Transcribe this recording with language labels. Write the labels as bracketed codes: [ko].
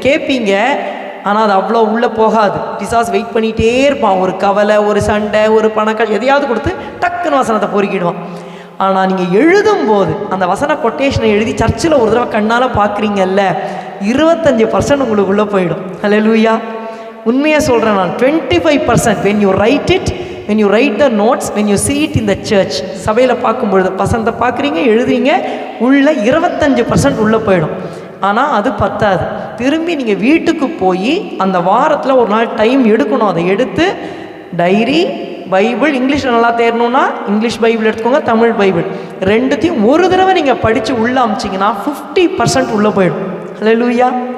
[ta] கேட்பீங்க, ஆனால் அது அவ்வளோ உள்ளே போகாது. பிசாஸ் வெயிட் பண்ணிகிட்டே இருப்பான். ஒரு கவலை, ஒரு சண்டை, ஒரு பணக்கால் எதையாவது கொடுத்து டக்குன்னு வசனத்தை பொறுக்கிடுவான். ஆனால் நீங்கள் எழுதும்போது அந்த வசன கொட்டேஷனை எழுதி சர்ச்சில் ஒரு தடவை கண்ணால் பார்க்குறீங்கல்ல, 25% உங்களுக்குள்ளே போயிடும். ஹல்லேலூயா. [en] உண்மையாக சொல்கிறேன் நான், 25% when you write it, when you write the notes, when you see it in the church, [ta] சபையில் பார்க்கும்பொழுது வசனத்தை பார்க்குறீங்க, எழுதுறீங்க, உள்ள 25% உள்ளே போயிடும். ஆனால் அது பத்தாது. திரும்பி நீங்கள் வீட்டுக்கு போய் அந்த வாரத்தில் ஒரு நாள் டைம் எடுக்கணும். அதை எடுத்து டைரி, பைபிள், இங்கிலீஷில் நல்லா தேரணும்னா இங்கிலீஷ் பைபிள் எடுத்துக்கோங்க, தமிழ் பைபிள், ரெண்டுத்தையும் ஒரு தடவை நீங்கள் படித்து உள்ளே அமிச்சிங்கன்னா 50% உள்ளே போயிடும். ஹல்லேலூயா.